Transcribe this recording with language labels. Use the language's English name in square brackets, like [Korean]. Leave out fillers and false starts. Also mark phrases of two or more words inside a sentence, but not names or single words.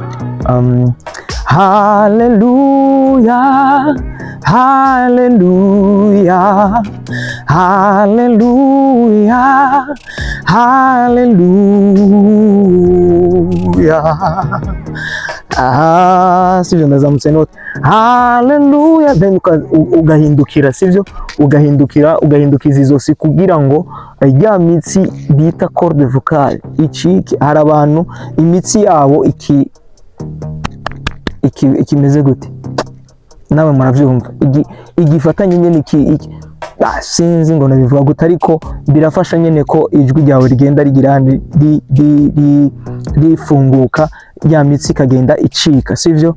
[Rundi] Hallelujah, hallelujah, hallelujah, hallelujah. Sivyo, ndazamutse note hallelujah, then ugahindukira, sivyo. Ugahindukiza izosi kugira ngo ya mitsi bita [French] corde vocale [Rundi] icike. Hari abantu imitsi yabo ikimeze gute, nawe muravyumva, igifatanye nyene sinzi ngo nabivuga gute, ariko birafasha nyene ko ijwi ryawe rigenda rigira rifunguka, ya mitsi kagenda icika, sivyo.